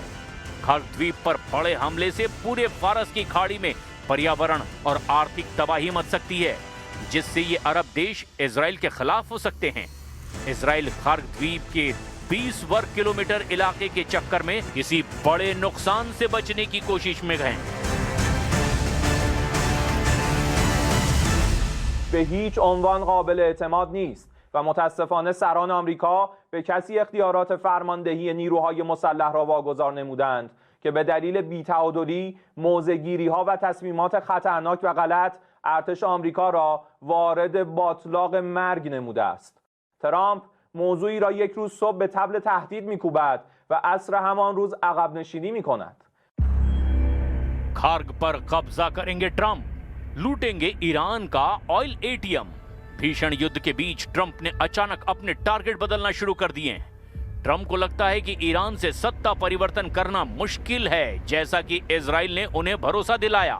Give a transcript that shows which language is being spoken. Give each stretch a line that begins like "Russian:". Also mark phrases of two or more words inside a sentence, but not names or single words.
Hindi: खार्ग द्वीप पर बड़े हमले से पूरे फारस की खाड़ी में पर्यावरण और आर्थिक तबाही मच सकती है, जिससे ये अरब देश इजराइल के खिलाफ हो सकते हैं। इजराइल खार्ग द्वीप के 20 वर्ग किलोमीटर इलाके के चक्कर में किसी बड़े नुकसान से बचने की कोशिश में गए।
Persian: به هیچ عنوان قابل اعتماد نیست و متاسفانه سران آمریکا به کسی اختیارات فرماندهی نیروهای مسلح را واگذار نمودند که به دلیل بی‌تعادلی، موضع‌گیری‌ها و تصمیمات خطرناک و غلط ارتش آمریکا را وارد باطلاق مرگ نموده است. ترامپ موضوعی را یک روز صبح به طبل تهدید می‌کوبد و عصر همان روز عقب نشینی می‌کند.
Hindi: खार्ग पर कब्जा करेंगे ट्रंप, लूटेंगे ईरान का
English: oil ATM.
Hindi: भीषण युद्ध के बीच ट्रंप ने अचानक अपने टारगेट बदलना शुरू कर दिए हैं। ट्रंप को लगता है कि ईरान से सत्ता परिवर्तन करना मुश्किल है, जैसा कि इजराइल ने उन्हें भरोसा दिलाया।